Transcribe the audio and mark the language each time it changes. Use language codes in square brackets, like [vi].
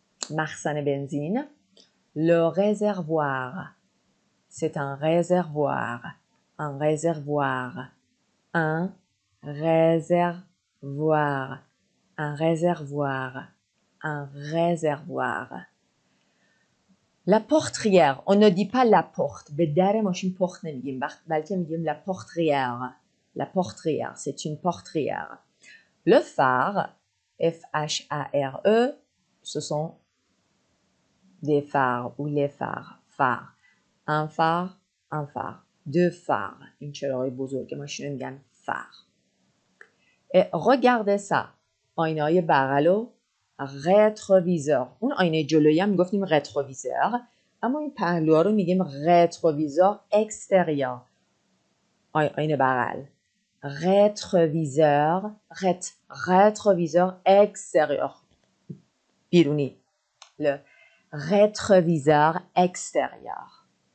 [fa] مخزن بنزین [fr] le réservoir c'est un réservoir un réservoir un réservoir un réservoir un réservoir La portière, on ne dit pas la porte. [fa] به در ماشین پخت نمیگیم بلکه میگیم [fr] la portière. La portière, c'est une portière. Le phare, F-H-A-R-E, ce sont des phares ou les phares. Phare. Un phare. Deux phares. [fa] این چراغ بزرگ ماشین میگن phare. [fr] Et regardez ça. [fa] آینه‌های بغل و rétroviseur اون آینه جلویی هم میگفتیم rétroviseur اما این پهلوها رو میگیم rétroviseur extérieur آینه بغل rétroviseur rétroviseur extérieur بیرونی [fr] le rétroviseur extérieur